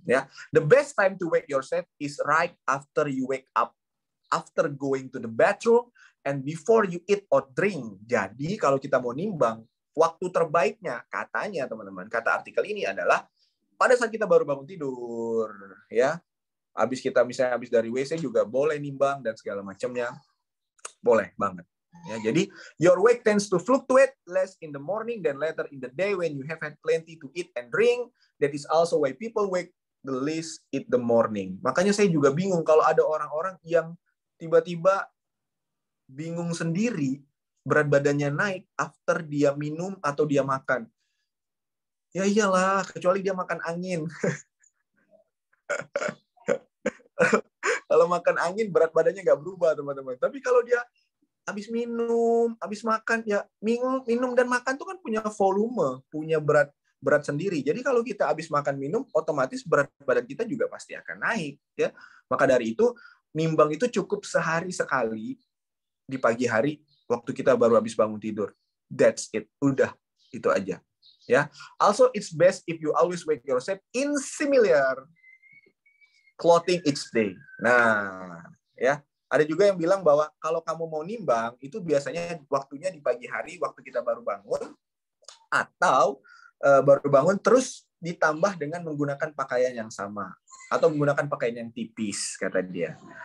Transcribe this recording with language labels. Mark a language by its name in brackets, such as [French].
[English] Ya, the best time to weigh yourself is right after you wake up, after going to the bathroom, and before you eat or drink. [Indonesian] Jadi kalau kita mau nimbang, waktu terbaiknya katanya teman-teman, kata artikel ini adalah pada saat kita baru bangun tidur, ya. Habis kita misalnya habis dari WC juga boleh nimbang dan segala macamnya. Boleh banget. Ya, jadi [English] your weight tends to fluctuate less in the morning than later in the day when you have had plenty to eat and drink. That is also why people wake the least in the morning. [Indonesian] Makanya saya juga bingung kalau ada orang-orang yang tiba-tiba bingung sendiri berat badannya naik after dia minum atau dia makan. Ya iyalah, kecuali dia makan angin. Kalau makan angin berat badannya nggak berubah, teman-teman. Tapi kalau dia habis minum, habis makan, ya minum dan makan tuh kan punya volume, punya berat sendiri. Jadi kalau kita habis makan minum, otomatis berat badan kita juga pasti akan naik, ya. Maka dari itu nimbang itu cukup sehari sekali di pagi hari waktu kita baru habis bangun tidur. [English] That's it, [Indonesian] udah itu aja, ya. [English] Also it's best if you always wake yourself in similar clothing each day. [Indonesian] Nah, ya. Ada juga yang bilang bahwa kalau kamu mau nimbang, itu biasanya waktunya di pagi hari, waktu kita baru bangun, atau baru bangun terus ditambah dengan menggunakan pakaian yang sama, atau menggunakan pakaian yang tipis, kata dia.